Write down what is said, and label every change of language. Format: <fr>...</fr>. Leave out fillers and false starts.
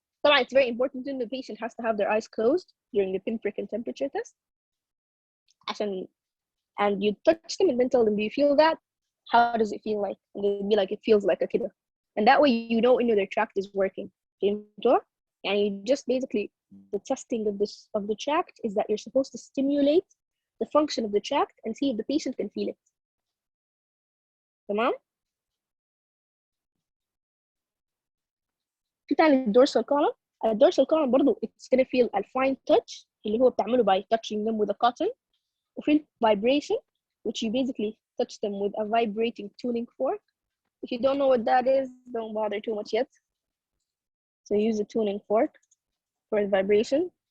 <ar>طبعا</ar> <en>it's very important that the patient has to have their eyes closed during the pin prick and temperature test</en> <ar>عشان</ar> <en>and you touch them and then tell them, do you feel that? How does it feel like? And they'll be like, it feels like a kid. And that way you know their tract is working. And you just basically, the testing of the tract is that you're supposed to stimulate the function of the tract and see if the patient can feel it.</en> <ar>تمام؟ في تاني dorsal column.</ar> <en>الdorsal column برضو it's gonna feel a fine touch</en> <ar>اللي هو بتعمله</ar> <en>by touching them with a cotton.</en> <ar>وفي</ar> <en>vibration, which you basically touch them with a vibrating tuning fork. If you don't know what that is, don't bother too much yet. So use a tuning fork for the vibration.</en>